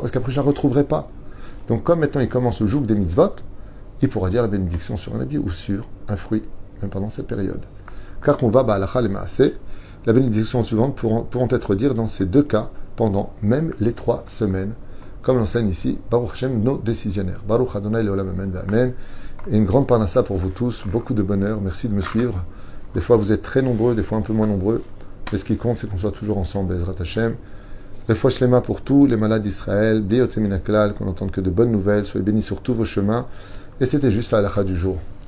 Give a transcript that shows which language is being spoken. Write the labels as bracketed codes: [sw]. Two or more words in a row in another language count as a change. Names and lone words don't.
[fr] Parce qu'après je ne la retrouverai pas. Donc comme maintenant il commence le joug des mitzvot, il pourra dire la bénédiction sur un habit ou sur un fruit, même pendant cette période. Car qu'on va [he] בהלכה למעשה, [fr] la bénédiction suivante pourront être dites dans ces 2 cas pendant même les 3 semaines, comme l'enseigne ici [he] ברוך השם, [fr] nos décisionnaires. [he] ברוך אדוני לעולם אמן ואמן. [fr] Et une grande parnassa pour vous tous, beaucoup de bonheur, merci de me suivre. Des fois vous êtes très nombreux, des fois un peu moins nombreux, mais ce qui compte c'est qu'on soit toujours ensemble, [he] בעזרת השם. רפואה שלמה pour tous les malades d'Israël, בלי יוצא מן הכלל, [fr] qu'on n'entende que de bonnes nouvelles, soyez bénis sur tous vos chemins. Et c'était juste la halakha du jour.